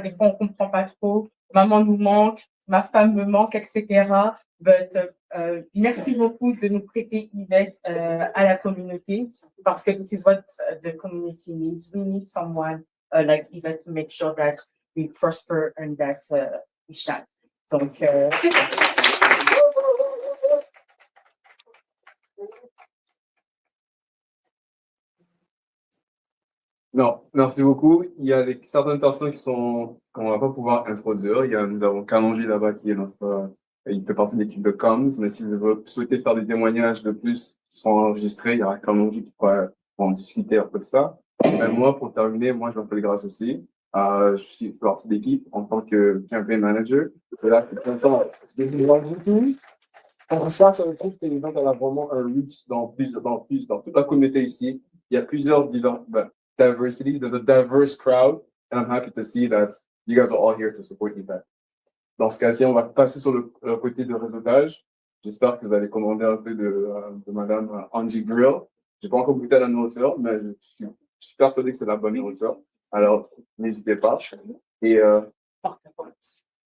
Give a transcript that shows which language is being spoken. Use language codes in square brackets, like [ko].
[fr] Des fois, on comprend pas trop. Maman nous manque, ma femme me manque, etc. But merci beaucoup de nous prêter Yvette à la communauté, parce que [en] this is what the community needs. We need someone like Yvette to make sure that we prosper and that we shine. [fr] Donc, Non, merci beaucoup. Il y a certaines personnes qu'on va pas pouvoir introduire. Nous avons Kalonji là-bas qui est il fait partie de l'équipe de comms, mais si vous souhaitez faire des témoignages de plus qui seront enregistrés, il y aura Kalonji qui pourra en discuter un peu de ça. Mais moi, pour terminer, moi, je m'appelle Grâce aussi. Je suis partie de l'équipe en tant que campaign manager. Et là, je suis content de vous voir tous. Pour ça, ça me trouve que l'événement a vraiment un reach dans toute la communauté ici. Il y a plusieurs [en] diversity, there's a diverse crowd, and I'm happy to see that you guys are all here to support Yvette. [fr] Dans ce cas-ci, on va passer sur le côté de réseautage. J'espère que vous allez commander un peu de Madame Angie Grill. J'ai pas encore goûté à la nourriture, mais je suis persuadé que c'est la bonne nourriture. Alors, n'hésitez pas. Et porte-à-porte.